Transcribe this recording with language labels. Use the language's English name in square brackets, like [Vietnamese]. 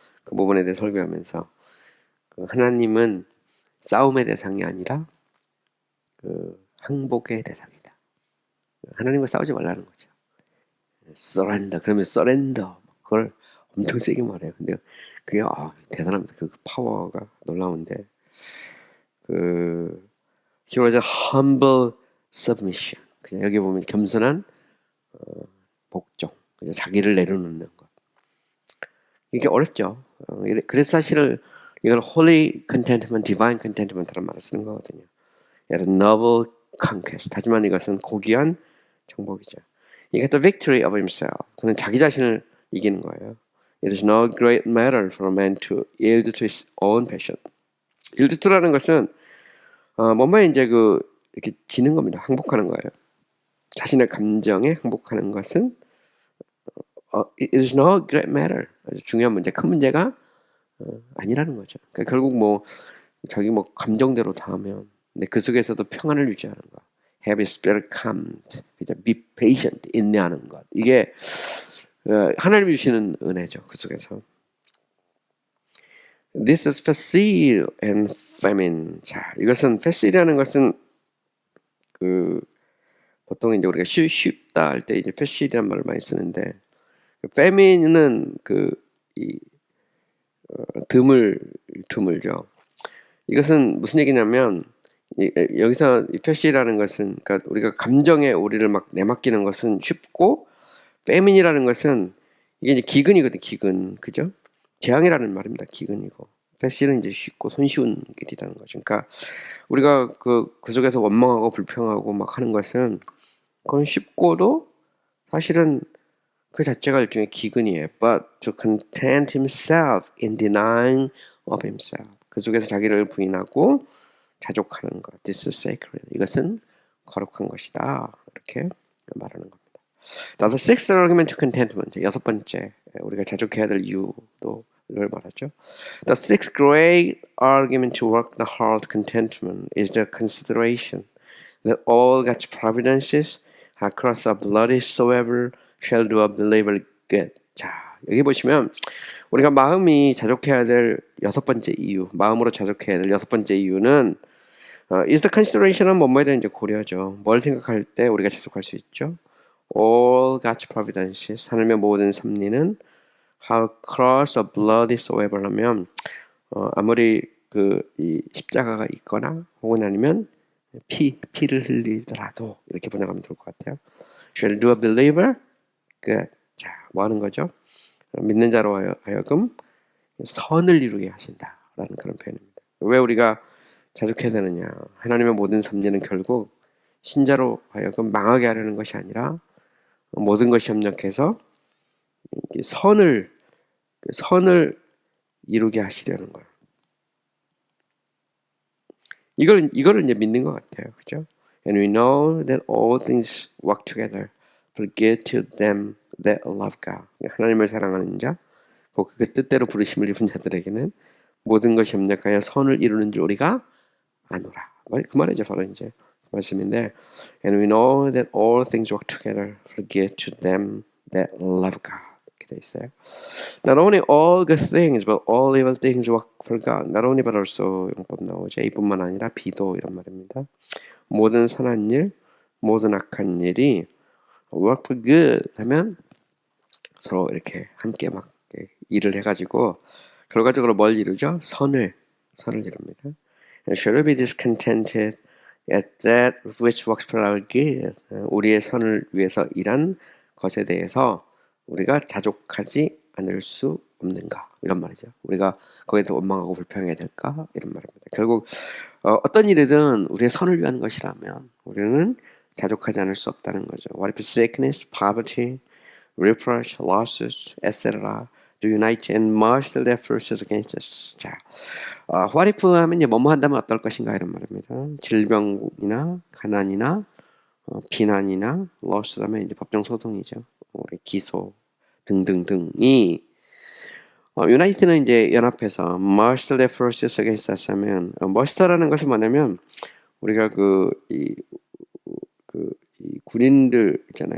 [Korean] 그 부분에 대해 설교하면서 그 하나님은 싸움의 대상이 아니라 그 항복의 대상이다. 하나님과 싸우지 말라는 거죠. surrender 그러면 surrender 그걸 엄청 세게 말해요. 근데 그게 대단합니다. 그 파워가 놀라운데 그 [English] he was a humble submission. [Korean] 그냥 여기 보면 겸손한 복종, 그냥 자기를 내려놓는 것. 이게 어렵죠. 그래서 사실 이걸 holy contentment, divine contentment라는 말을 쓰는 거거든요. [English] noble conquest. [Korean] 하지만 이것은 고귀한 정복이죠. 이게 [English] the victory of himself. [Korean] 그는 자기 자신을 이기는 거예요. [English] It is no great matter for a man to yield to his own passion. [Korean] yield to라는 것은 뭔가 이제 그 이렇게 지는 겁니다. 항복하는 거예요. 자신의 감정에 항복하는 것은 [English] it is no great matter. [Korean] 아주 중요한 문제, 큰 문제가 아니라는 거죠. 그러니까 결국 뭐 자기 뭐 감정대로 다 하면, 근데 그 속에서도 평안을 유지하는 것, [English] have a spirit calmed, be patient, [Korean] 인내하는 것. 이게 하나님이 주시는 은혜죠. 그 속에서. [English] This is facile and famine. [Korean] 자, 이것은 facil이라는 것은 그 보통 이제 우리가 쉽다 할 때 이제 facil이라는 말을 많이 쓰는데, famine은 이 드물죠. 이것은 무슨 얘기냐면 여기서 이 facil이라는 것은 그러니까 우리가 감정에 우리를 막 내맡기는 것은 쉽고, famine이라는 것은 이게 이제 기근이거든. 기근, 그죠? 재앙이라는 말입니다. 기근이고. facil은 이제 쉽고 손쉬운 길이라는 거죠. 그러니까 우리가 그 속에서 원망하고 불평하고 막 하는 것은 그건 쉽고도 사실은 그 자체가 일종의 기근이에요. [English] But to content himself in denying of himself. [Korean] 그 속에서 자기를 부인하고 자족하는 것. [English] This is sacred. [Korean] 이것은 거룩한 것이다. 이렇게 말하는 겁니다. [English] The sixth argument to contentment. [Korean] 여섯 번째 우리가 자족해야 될 이유도 이걸 말하죠. [English] The sixth great argument to work the heart contentment is the consideration that all God's providences across the bloody soever shall do a believer good. [Korean] 자, 여기 보시면 우리가 마음이 자족해야 될 여섯 번째 이유, 마음으로 자족해야 될 여섯 번째 이유는 [English] is the consideration [Korean] 은 뭐뭐에 대한 이제 고려죠. 뭘 생각할 때 우리가 자족할 수 있죠? [English] All God's providences, [Korean] 하나님의 모든 섭리는 [English] how cross a bloody soever [Korean] 하면 아무리 이 십자가가 있거나 혹은 아니면 피를 흘리더라도 이렇게 번역하면 좋을 것 같아요. [English] Shall do a believer good. [Korean] 자, 뭐 하는 거죠? 믿는 자로 하여금 선을 이루게 하신다라는 그런 표현입니다. 왜 우리가 자족해야 되느냐? 하나님의 모든 섭리는 결국 신자로 하여금 망하게 하려는 것이 아니라 모든 것이 협력해서 선을 이루게 하시려는 거예요. 이거를 이제 믿는 것 같아요, 그죠? [English] And we know that all things work together for good to them that love God. [Korean] 하나님을 사랑하는 자, 그 뜻대로 부르심을 입은 자들에게는 모든 것이 협력하여 선을 이루는 줄 우리가 아노라. 그 말이죠, 바로 이제 말씀인데, [English] and we know that all things work together for good to them that love God. [Korean] 이렇게 돼 있어요. [English] Not only all good things, but all evil things work for God. [Korean] Not only but also 용법 나오죠. A뿐만 아니라 B도 이런 말입니다. 모든 선한 일, 모든 악한 일이 [English] work for good [Korean] 하면 서로 이렇게 함께 막 일을 해가지고 결과적으로 뭘 이루죠? 선을 이룹니다. [English] Shall we be discontented at that which works for our good? [Korean] 우리의 선을 위해서 일한 것에 대해서 우리가 자족하지 않을 수 없는가? 이런 말이죠. 우리가 거기에 더 원망하고 불평해야 될까? 이런 말입니다. 결국 어떤 일이든 우리의 선을 위한 것이라면 우리는 자족하지 않을 수 없다는 거죠. [English] What if sickness, poverty, reproach, losses, etc. do unite and marshal their forces against us. [Korean] 자, what if 하면 이제 뭐뭐 한다면 어떨 것인가 이런 말입니다. 질병이나 가난이나 비난이나 loss하면 이제 법정 소송이죠. 기소 등등등이 유나이트는 이제 연합해서 [English] marshal their forces against us [Korean] 하면 marsh라는 것은 뭐냐면 우리가 이 군인들 있잖아요.